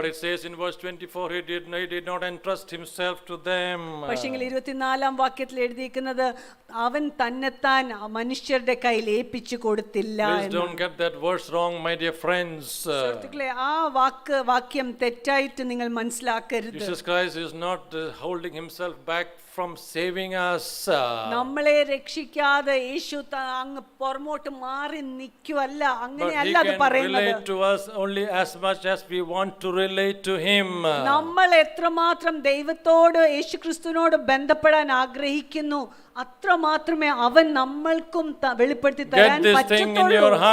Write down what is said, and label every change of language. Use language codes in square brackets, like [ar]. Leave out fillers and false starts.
[en] But it says in verse 24, he did not entrust himself to them. [ml] പക്ഷെങ്കിൽ 24-ാം വാക്യത്തിൽ എഴുതിയിരിക്കുന്നത് അവൻ തന്നെത്താൻ മനുഷ്യരുടെ കയ്യിൽ ഏൽപ്പിച്ചു കൊടുത്തില്ല. [en] Please don't get that verse wrong, my dear friends. [ml] സുഹൃത്തുക്കളെ, ആ വാക്യം തെറ്റായിട്ട് നിങ്ങൾ മനസ്സിലാക്കരുത്. [en] Jesus Christ is not holding himself back from saving us. [ml] നമ്മളെ രക്ഷിക്കാതെ യേശു അങ്ങ് പുറമോട്ട് മാറി നിൽക്കുവല്ല, അങ്ങനെയല്ല അത് പറയുന്നത്. [en] relate to us only as much as we want to relate to him. [ml] നമ്മൾ എത്രമാത്രം ദൈവത്തോട് യേശുക്രിസ്തുവിനോട് ബന്ധപ്പെടാൻ ആഗ്രഹിക്കുന്നു അത്ര മാത്രമേ അവൻ നമ്മൾക്കും വെളിപ്പെടുത്തി തരാൻ പറ്റത്തുള്ളൂ.